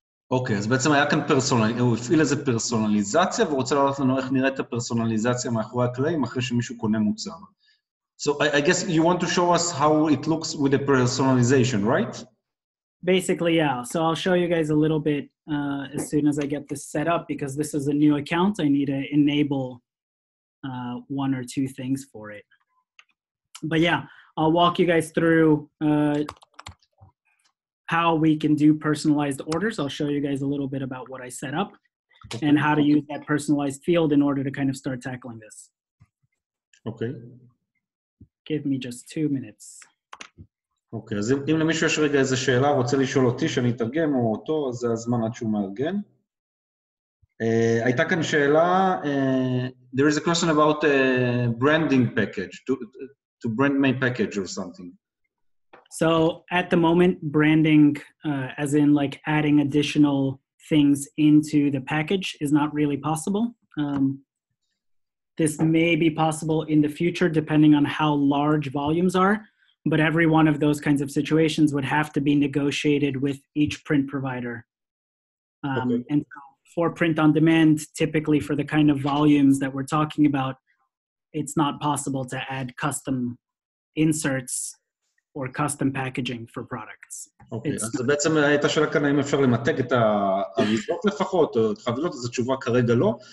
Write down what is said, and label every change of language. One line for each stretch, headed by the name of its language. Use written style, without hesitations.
Hebrew: אוקיי, אז בעצם היה כאן הוא הפעיל איזה פרסונליזציה, והוא רוצה להראות לנו איך נראית הפרסונליזציה מאחורי הקלעים, אחרי שמישהו קונה מוצר.
English: So I guess you want to show us how it looks with the personalization, right? Basically, yeah. So I'll show you guys a little bit as soon as I get this set up, because this is a new account. I need to enable one or two things for it. But yeah, I'll walk you guys through how we can do personalized orders. I'll show you guys a little bit about what I set up and how to use that personalized field in order to kind of start tackling this. Okay. Give me just 2 minutes.
Hebrew: אוקיי, אז אם למישהו יש רגע איזו שאלה, רוצה לשאול אותי שאני אתרגם או אותו, אז זה הזמן עד שהוא מארגן. הייתה כאן שאלה,
English: there is a question about a branding package, to brand my package or something. So at the moment, branding, as in like adding additional things into the package, is not really possible. This may be possible in the future, depending on how large volumes are, but every one of those kinds of situations would have to be negotiated with each print provider. Okay. And for print on demand, typically for the kind of volumes that we're talking about, it's not possible to add custom inserts or custom packaging for products.
Hebrew: אוקיי, אז בעצם הייתה שאלה כאן, האם אפשר למתג את האריזות לפחות, או את החבילות, אז התשובה כרגע לא.